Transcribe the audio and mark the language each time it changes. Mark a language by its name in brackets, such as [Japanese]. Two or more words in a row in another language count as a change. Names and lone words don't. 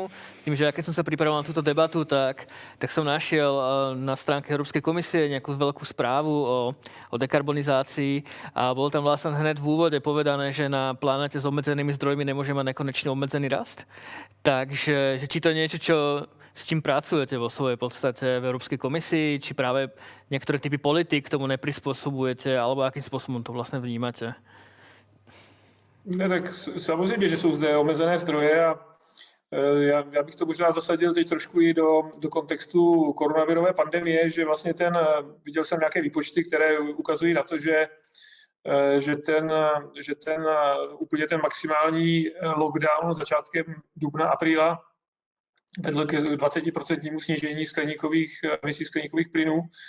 [Slovak] S tým, že ja keď som sa pripravoval na túto debatu, tak som našiel na stránke Európskej komisie nejakú veľkú správu o dekarbonizácii a bolo tam vlastne hneď v úvode povedané, že na planete s obmedzenými zdrojmi nemôže mať nekonečne obmedzený rast. Takže či to je niečo, s čím pracujete vo svojej podstate v Európskej komisii, či práve niektoré typy politik k tomu neprispôsobujete, alebo akým spôsobom to vlastne vnímate? [Czech] Ne, tak samozřejmě, že jsou zde omezené zdroje a já bych to možná zasadil teď trošku i do kontextu koronavirové pandemie, že vlastně viděl jsem nějaké výpočty, které ukazují na to, že úplně ten maximální lockdown začátkem dubna, apríla vedl k 20% snížení emisí skleníkových plynů.